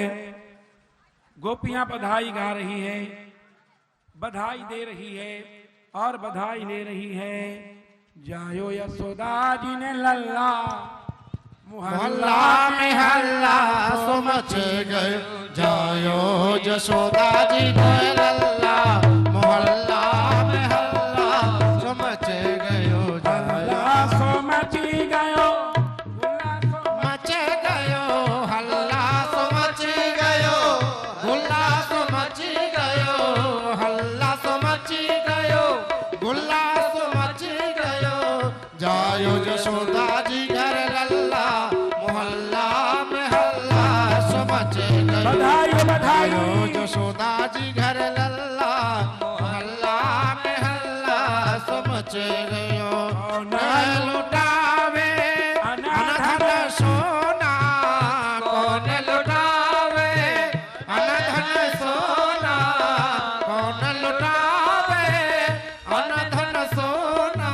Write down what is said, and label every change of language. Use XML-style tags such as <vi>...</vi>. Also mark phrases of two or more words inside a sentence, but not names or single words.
<hi>गोपियां बधाई गा रही है, बधाई दे रही है और बधाई ले रही है।</hi> <bra>जायो यशोदा जी ने लल्ला मोहल्ला में हल्ला सो मच गए जायो यशोदा जी ने लल्ला मोहल्ला में हल्ला सो मच गयो हल्ला सो मची गयो मच गयो हल्ला सो मच गयो गुल्ला सो मच गयो हल्ला सो मच गयो गुल्ला सो मच गयो जायो यशोदा जी घर लल्ला मोहल्ला में हल्ला सो मच गयो बधाई बधाई यशोदा जी घर लल्ला मोहल्ला में हल्ला सो मच गयो न लुटावे अनधन सोना कौन लुटावे अनधन सोना कौन लुटावे अनधन सोना</bra>